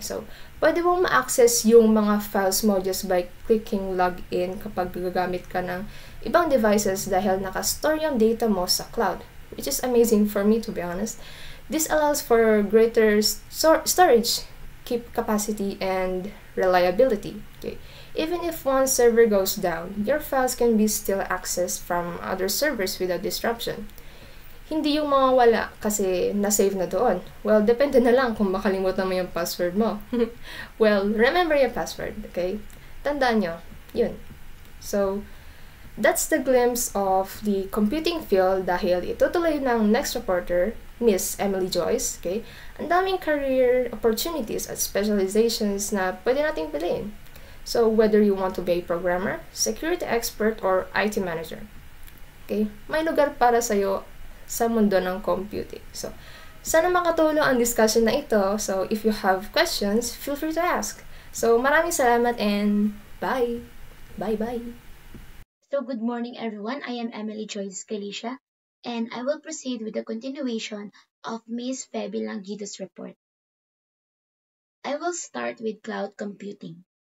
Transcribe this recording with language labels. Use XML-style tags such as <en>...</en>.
<tl>So, pwede mong ma-access yung mga files mo</tl> <en>just by clicking login</en> <tl>kapag gagamit ka ng ibang devices dahil nakastore yung data mo sa cloud,</tl> <en>which is amazing for me, to be honest. This allows for greater storage, keep capacity, and reliability. Okay. Even if one server goes down, your files can be still accessed from other servers without disruption.</en> <tl>Hindi yung mga wala kasi na-save na doon. Well, depende na lang kung makalimutan mo yung password mo.</tl> <en>Well, remember your password, okay?</en> <tl>Tandaan nyo, yun.</tl> <en>So, that's the glimpse of the computing field</en> <tl>dahil itutuloy ng next reporter,</tl> <en>Miss Emily Joyce, okay?</en> <tl>Ang daming career opportunities at specializations na pwede nating piliin.</tl> <en>So, whether you want to be a programmer, security expert, or IT manager, okay?</en> <tl>May lugar para sa'yo sa mundo ng computing. So, sana makatulong ang discussion na ito.</tl> <en>So, if you have questions, feel free to ask. So,</en> <tl>maraming salamat</tl> <en>and bye! Bye-bye! So good morning everyone, I am Emily Joyce Galicia and I will proceed with the continuation of Ms. Feby Langido's report. I will start with cloud computing.</en>